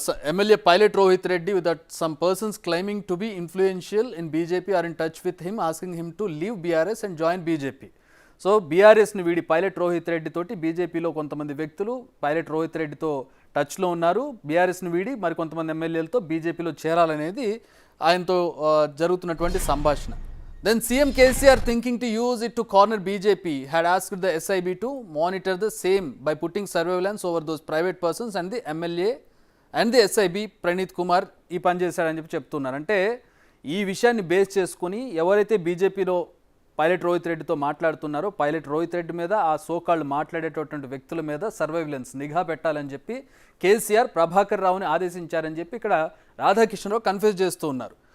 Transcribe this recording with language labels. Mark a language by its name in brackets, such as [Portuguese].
[English] MLA Pilot Rohit Reddy that some persons claiming to be influential in BJP are in touch with him asking him to leave BRS and join BJP. [Telugu] So బీఆర్ఎస్ని వీడి pilot Rohit Reddy తోటి బీజేపీలో కొంతమంది వ్యక్తులు pilot Rohit రెడ్డితో టచ్లో ఉన్నారు. బీఆర్ఎస్ని వీడి మరికొంతమంది ఎమ్మెల్యేలతో బీజేపీలో చేరాలనేది ఆయనతో జరుగుతున్నటువంటి సంభాషణ. [English] Then CM KCR, thinking to use it to corner BJP, had asked the SIB to monitor the same by putting surveillance over those private persons and the MLA and the SIB Pranith Kumar [Telugu] ఈ పని చేశారని చెప్పి చెప్తున్నారు. అంటే ఈ విషయాన్ని base చేసుకుని ఎవరైతే బీజేపీలో పైలట్ రోహిత్ రెడ్డితో మాట్లాడుతున్నారో పైలట్ రోహిత్ రెడ్డి మీద ఆ సోకాళ్ళు మాట్లాడేటటువంటి వ్యక్తుల మీద సర్వైలెన్స్ నిఘా పెట్టాలని చెప్పి కేసీఆర్ ప్రభాకర్ రావుని ఆదేశించారని చెప్పి ఇక్కడ రాధాకిషన్ రావు కన్ఫ్యూజ్ చేస్తూ ఉన్నారు.